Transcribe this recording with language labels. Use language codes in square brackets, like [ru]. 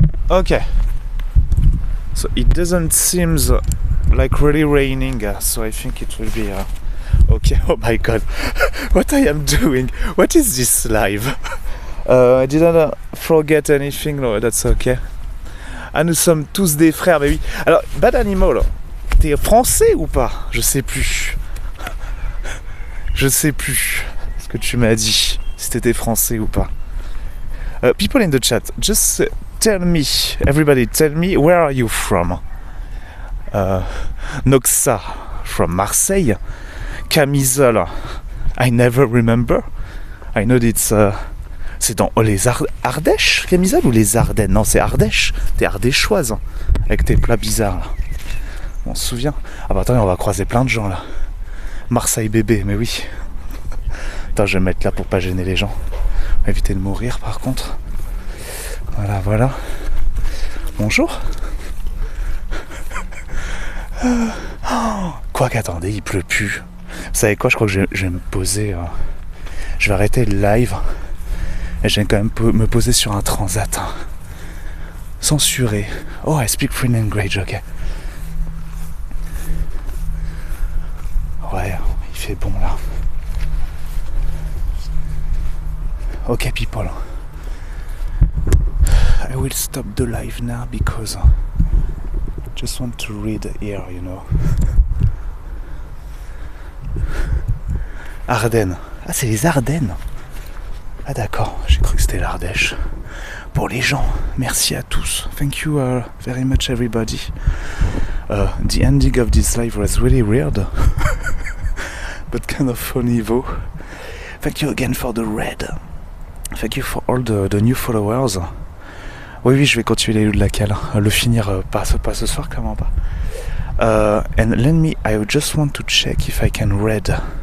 [en] Okay. So it doesn't seem like really raining, so I think it will be okay. Oh my god, what I am doing? What is this live? I didn't forget anything, no, that's okay. [fr] Ah, nous sommes tous des frères, mais oui. Alors, Bad Animal, t'es français ou pas? Je sais plus. Je sais plus ce que tu m'as dit, si t'étais français ou pas. [en] People in the chat, just tell me, everybody, tell me, where are you from? Noxa, from Marseille. Camisole, I never remember. I know it's... [fr] c'est dans les Ardèches, Camisole, ou les Ardennes? Non, c'est Ardèche. T'es ardéchoise, hein, avec tes plats bizarres, là. On se souvient. Ah bah attendez, on va croiser plein de gens, là. Marseille bébé, mais oui. Attends, je vais me mettre là pour pas gêner les gens. On va éviter de mourir, par contre. Voilà, voilà. Bonjour. Quoi qu'attendez, il pleut plus. Vous savez quoi, je crois que je vais me poser... je vais arrêter le live. Et je vais quand même me poser sur un transat. Hein. Censuré. [en] Oh, I speak French language, ok. [fr] Ouais, il fait bon là. [en] Ok, people. I will stop the live now because I just want to read here, you know. [fr] Ardennes. Ah, c'est les Ardennes. Ah d'accord, j'ai cru que c'était l'Ardèche. Pour les gens, merci à tous. [en] Thank you very much everybody. The ending of this live was really weird. But kind of funny though. Thank you again for the red. Thank you for all the new followers. [fr] Oui, je vais continuer les loups de la cale. Le finir pas ce soir, clairement pas. [en] And let me, I just want to check if I can read.